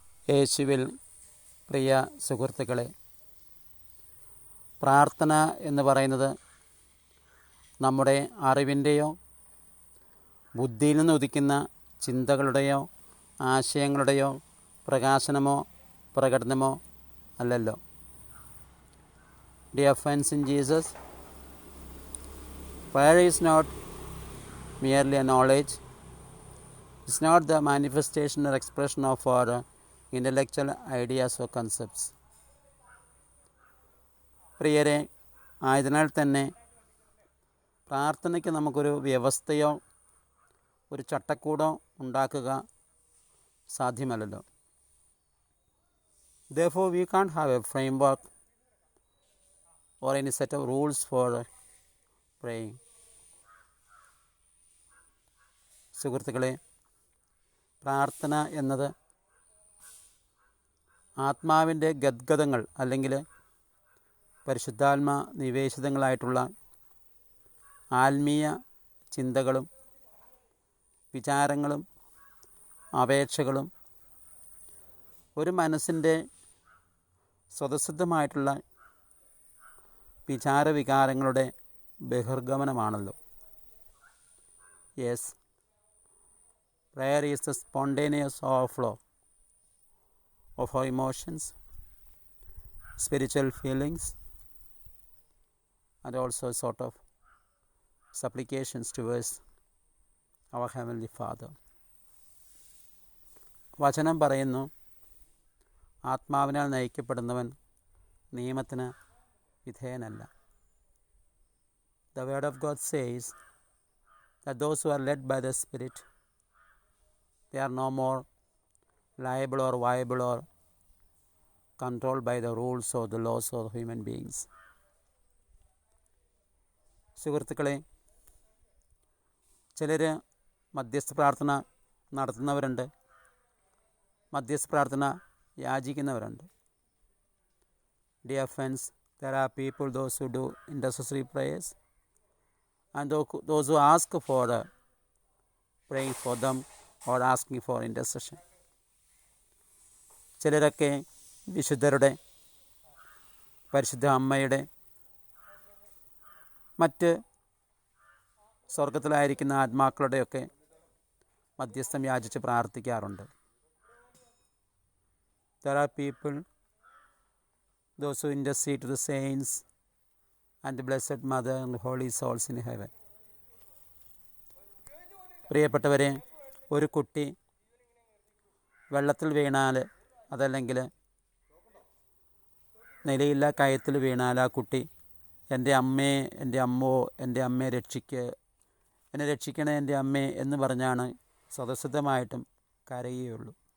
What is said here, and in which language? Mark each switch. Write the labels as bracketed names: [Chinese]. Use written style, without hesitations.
[Malayalam] യേശുവിൽ പ്രിയ സുഹൃത്തുക്കളെ, പ്രാർത്ഥന എന്ന് പറയുന്നത് നമ്മുടെ അറിവിൻ്റെയോ ബുദ്ധിയിൽ നിന്ന് ഉദിക്കുന്ന ചിന്തകളുടെയോ ആശയങ്ങളുടെയോ പ്രകാശനമോ പ്രകടനമോ അല്ലല്ലോ. [English] Dear friends in Jesus, prayer is not merely a knowledge. It's not the manifestation or expression of our intellectual ideas or concepts. [Malayalam] പ്രിയരെ, ആയതിനാൽ തന്നെ പ്രാർത്ഥനയ്ക്ക് നമുക്കൊരു വ്യവസ്ഥയോ ഒരു ചട്ടക്കൂടോ ഉണ്ടാക്കുക സാധ്യമല്ലല്ലോ. [English] Therefore, we can't have a framework or any set of rules for praying. [Malayalam] സുഹൃത്തുക്കളെ, പ്രാർത്ഥന എന്നത് ആത്മാവിൻ്റെ ഗദ്ഗതങ്ങൾ അല്ലെങ്കിൽ പരിശുദ്ധാത്മ നിവേശിതങ്ങളായിട്ടുള്ള ആത്മീയ ചിന്തകളും വിചാരങ്ങളും അപേക്ഷകളും ഒരു മനസ്സിൻ്റെ സ്വതസിദ്ധമായിട്ടുള്ള വിചാരവികാരങ്ങളുടെ ബഹിർഗമനമാണല്ലോ. [English] Yes, prayer is the spontaneous overflow of our emotions, spiritual feelings, and also sort of supplications towards our Heavenly Father. [Malayalam] വചനം പറയുന്നു, ആത്മാവിനാൽ നയിക്കപ്പെടുന്നവൻ നിയമത്തിന് വിധേയനല്ല. [English] The word of God says that those who are led by the Spirit, they are no more liable or viable or controlled by the rules or the laws of human beings. [Malayalam] സുഹൃത്തുക്കളെ, ചിലർ മധ്യസ്ഥ പ്രാർത്ഥന നടത്തുന്നവരുണ്ട്, മധ്യസ്ഥ പ്രാർത്ഥന യാചിക്കുന്നവരുണ്ട്. [English] Dear friends, there are people, those who do intercessory prayers and those who ask for praying for them or asking for intercession. [Malayalam] ചിലരൊക്കെ വിശുദ്ധരുടെ, പരിശുദ്ധ അമ്മയുടെ, മറ്റ് സ്വർഗത്തിലായിരിക്കുന്ന ആത്മാക്കളുടെയൊക്കെ മധ്യസ്ഥം യാചിച്ച് പ്രാർത്ഥിക്കാറുണ്ട്. [English] There are people, those who intercede to the saints and the Blessed Mother and the holy souls in heaven. [Malayalam] പ്രിയപ്പെട്ടവരെ, ഒരു കുട്ടി വെള്ളത്തിൽ വീണാൽ, അതല്ലെങ്കിൽ നിലയില്ല കയത്തിൽ വീണാൽ ആ കുട്ടി എൻ്റെ അമ്മേ, എൻ്റെ അമ്മോ, എൻ്റെ അമ്മയെ എന്നെ രക്ഷിക്കണേ എൻ്റെ അമ്മേ എന്ന് പറഞ്ഞാണ് സ്വതസിദ്ധമായിട്ടും കരയുകയുള്ളൂ.